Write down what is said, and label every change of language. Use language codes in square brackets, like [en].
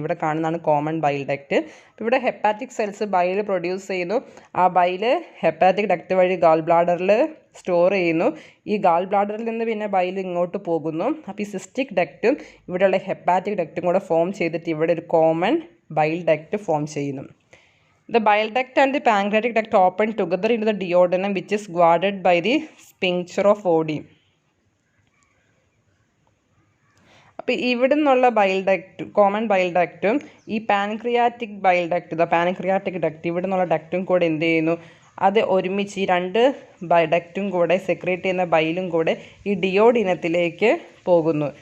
[ml] ഇവിടെ കാണുന്നതാണ് common bile duct. ഇവിടെ ഹെപ്പാറ്റിക് സെൽസ് ബൈൽ പ്രൊഡ്യൂസ് ചെയ്യുന്നു. ആ ബൈല് ഹെപ്പാറ്റിക് ഡക്റ്റ് വഴി ഗാൾ ബ്ലാഡറിൽ സ്റ്റോർ ചെയ്യുന്നു. ഈ ഗാൾ ബ്ലാഡറിൽ നിന്ന് പിന്നെ ബൈൽ ഇങ്ങോട്ട് പോകുന്നു. അപ്പോൾ ഈ സിസ്റ്റിക് ഡക്റ്റും ഇവിടെയുള്ള ഹെപ്പാറ്റിക് ഡക്റ്റും കൂടെ ഫോം ചെയ്തിട്ട് ഇവിടെ ഒരു കോമൺ ബൈൽ ഡക്റ്റ് ഫോം ചെയ്യുന്നു. [en] The bile duct and the pancreatic duct open together into the duodenum, which is guarded by the sphincter of Oddi. [ml] അപ്പോൾ ഇവിടെ നിന്നുള്ള കോമൺ ബൈൽ ഡക്റ്റും ഈ പാൻക്രിയാറ്റിക് ഡക്റ്റ് ഇവിടെ നിന്നുള്ള ഡക്റ്റും കൂടെ എന്ത് ചെയ്യുന്നു? അത് ഒരുമിച്ച് ഈ 2 ഡക്റ്റും കൂടെ സെക്രീറ്റ് ചെയ്യുന്ന ബൈലും കൂടെ ഈ ഡിയോഡിനത്തിലേക്ക് പോകുന്നു.